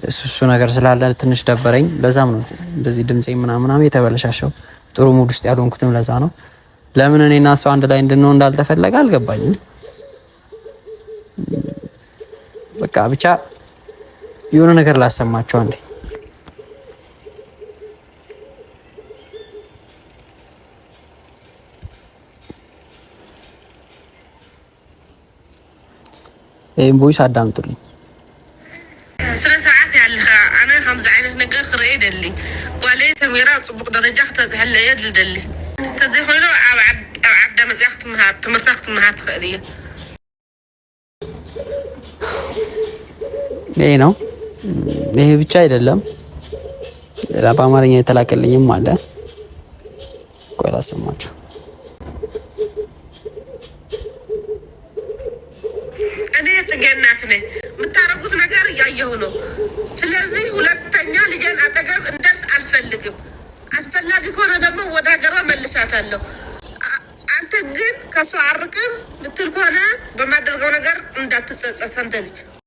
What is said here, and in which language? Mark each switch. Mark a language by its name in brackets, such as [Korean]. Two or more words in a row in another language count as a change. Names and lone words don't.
[Amharic] እሱ ነገር ስላለ ትንሽ ደበረኝ። ለዛም ነው እንደዚህ ድምጼ ምናምን የተበለሻሸው። ጥሩ ሙድ ውስጥ ያልሆንኩትም ለዛ ነው። ለምን እኔና እሱ አንድ ላይ እንድንሆን እንዳልተፈለገ አልገባኝም። በቃ ብቻ የሆነ ነገር ላሰማችሁ አንዴ። ይሄን ቮይስ አዳምጡልኝ። [Tigrinya] ስለ ሰዓት ያለኸ አነ ከምዚ ዓይነት ነገር ክርኢ ደሊ ጓለይ ተሚራ ፅቡቅ ደረጃ ክተዝሕለየ ዝደሊ ተዘይ ኮይኑ ኣብ ዓዳ መፅያ ክትምሃር ትምህርታ ክትምሃር ትኽእል እየ። [Amharic] ይሄ ነው። ይሄ ብቻ አይደለም፣ ሌላ በአማርኛ የተላከልኝም አለ። ቆይ ላሰማችሁ። እኔ ጽጌ እናት ነኝ። የምታረጉት ነገር እያየሁ ነው። ስለዚህ ሁለተኛ ልጄን አጠገብ እንደርስ አልፈልግም። አስፈላጊ ከሆነ ደግሞ ወደ ሀገሯ መልሳታለሁ። አንተ ግን ከሷ አርቅም ምትል ከሆነ በማደርገው ነገር እንዳትጸጸት። አንተ ልጅ